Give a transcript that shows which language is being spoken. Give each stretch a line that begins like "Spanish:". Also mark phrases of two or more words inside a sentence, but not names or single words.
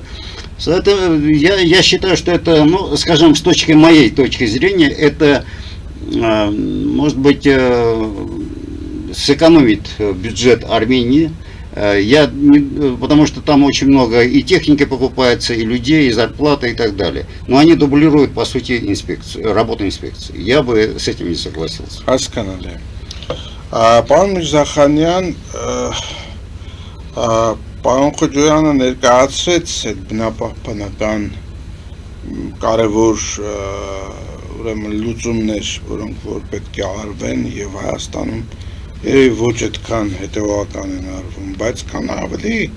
Russian: Это, я считаю, что это, ну, скажем, с моей точки зрения, это, может быть, сэкономит бюджет Армении. Потому что там очень много и техники покупается, и людей, и зарплаты, и так далее. Но они дублируют, по сути, работу инспекции. Я бы с этим не согласился.
Armenian: Հասկանալի է։ Պարոն Միրզախանյան, պարոն Խոջոյանը ներկայացրեց այդ բնապահպանական կարևոր ուրեմն լուծումներ, որոնք որ պետք է արվեն եւ Հայաստանում երևի ոչ այդքան հետևական են արվում, բայց կան ավելի